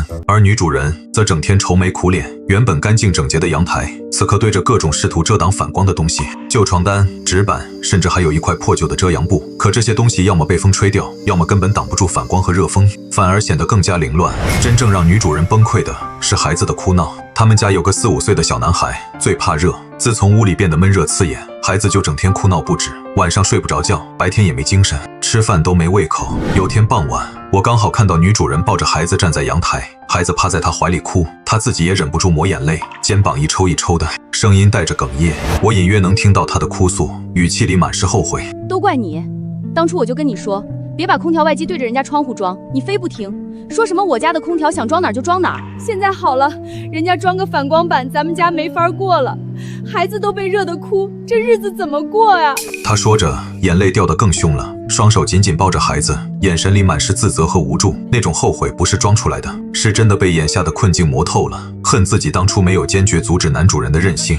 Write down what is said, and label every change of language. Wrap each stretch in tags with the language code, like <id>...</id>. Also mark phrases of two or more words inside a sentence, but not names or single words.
<zh>而女主人則整天愁眉苦臉，原本乾淨整潔的陽台，此刻堆着各種試圖遮擋反光的東西，舊床單、紙板，甚至還有一塊破舊的遮陽布。可這些東西要麼被風吹掉，要麼根本擋不住反光和熱風，反而顯得更加凌亂。真正讓女主人崩溃的是孩子的哭鬧。他們家有個4、5歲的小男孩，最怕熱。自從屋裡變得悶熱刺眼，孩子就整天哭鬧不止，晚上睡不着覺，白天也沒精神，吃飯都沒胃口。有天傍晚，我剛好看到女主人抱着孩子站在陽台，孩子趴在她懷裡哭，她自己也忍不住抹眼淚，肩膀一抽一抽的，聲音帶着哽咽。我隱約能聽到她的哭訴，語氣裡滿是後悔。都怪你，當初我就跟你說，別把空調外機對着人家窗戶裝，你非不聽，說什麼我家的空調想裝哪兒就裝哪兒。現在好了，人家裝個反光板，咱們家沒法過了，孩子都被熱得哭，這日子怎麼過呀？他說着，眼淚掉得更兇了，雙手緊緊抱着孩子，眼神裡滿是自責和無助。那種後悔不是裝出來的，是真的被眼下的困境磨透了，恨自己当初没有堅決阻止男主人的任性。</zh>